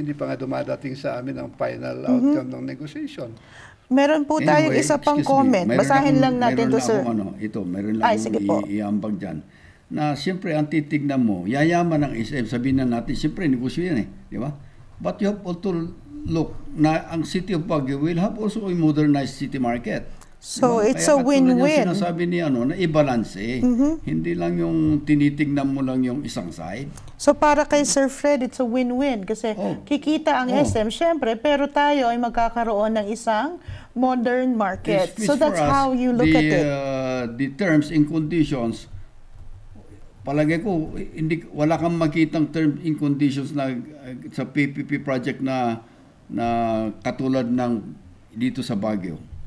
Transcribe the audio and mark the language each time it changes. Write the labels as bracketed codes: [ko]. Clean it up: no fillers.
[tl] Hindi pa nga dumadating sa amin ang final outcome ng negotiation. Meron po tayong isa pang comment. Basahin lang natin to, sir. Meron lang iambag dyan. Na siyempre, ang titignan mo, yayaman ng SM, sabihin na natin, siyempre, negosyo yan di ba? [en] But you have also look na ang City of Baguio will have also a modernized city market. So, diba? It's a win-win. [tl] Kaya sinasabi niya, na i-balance Hindi lang yung tinitignan mo lang yung isang side. So, para kay Sir Fred, [en] it's a win-win. [tl] Kasi kikita ang SM, syempre, pero tayo ay magkakaroon ng isang modern market. [en] So, that's how you look at it. The terms and conditions, [tl] palagay ko, wala kang makitang terms and conditions na sa PPP project na katulad ng dito sa Baguio.